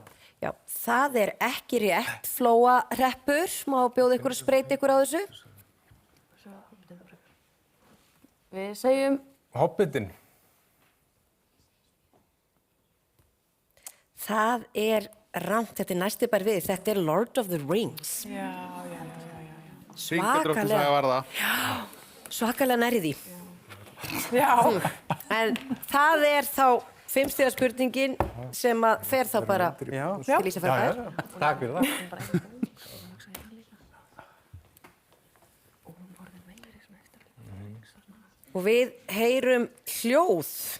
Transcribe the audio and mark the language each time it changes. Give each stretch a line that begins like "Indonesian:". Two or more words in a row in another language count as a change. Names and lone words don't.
Icelandic: Já, það er ekki rétt. Flóahreppur, má bjóða ykkur að spreita ykkur á þessu? Við segjum... Hobbitin. Það er rangt, þetta er næstu bær við, þetta er Lord of the Rings. Já. Svakalega var það. Já, svakalega nærri því. Já. En það er þá 5 stiga spurningin sem að fer þá bara til Ísafjarðar. Takk fyrir það. Og við heyrum hljóð.